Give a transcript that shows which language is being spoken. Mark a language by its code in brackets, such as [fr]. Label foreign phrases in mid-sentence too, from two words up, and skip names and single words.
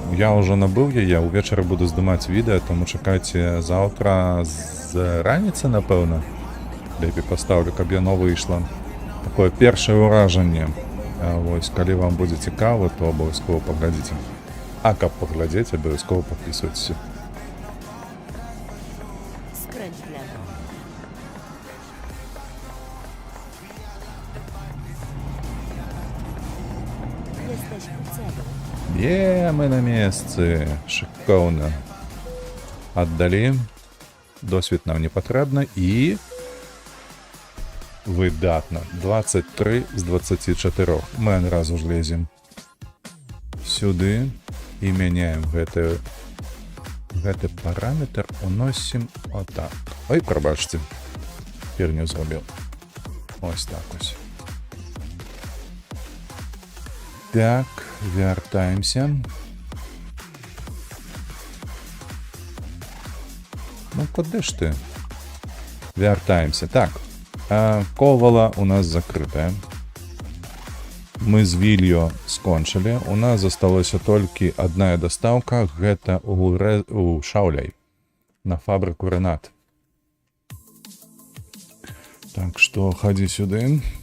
[be] Я ўжо набыў яе, увечары буду здымаць відэа, таму чакайце заўтра з раніцы, напэўна. Лепей пастаўлю, каб яно выйшла. Такое першае ўражанне. Вось, калі вам будзе цікава, то абавязкова паглядзіце. А каб паглядзець, абавязкова падпісвайцеся. [pl] Skręć w lewo. Jesteś u celu. [be] Мы на месцы. Шикоўна. Аддалі. Досвід нам не патрэбна і... Выдатна. 23 з 24. Мы адразу ж лезем сюды і мяняем гэты параметр, уносім отак. Ой, прабачце. Херню зробіў. [uk] Ось так ось. [be] Так, вяртаемся. [uk] Ну, куди ж ти? [be] Вяртаемся. Так. Ковала у нас закрытая. Мы з Вільё скончылі. У нас засталася толькі адна дастаўка. Гэта у Шауляй. На фабрыку Ренат. Так што хадзі сюды.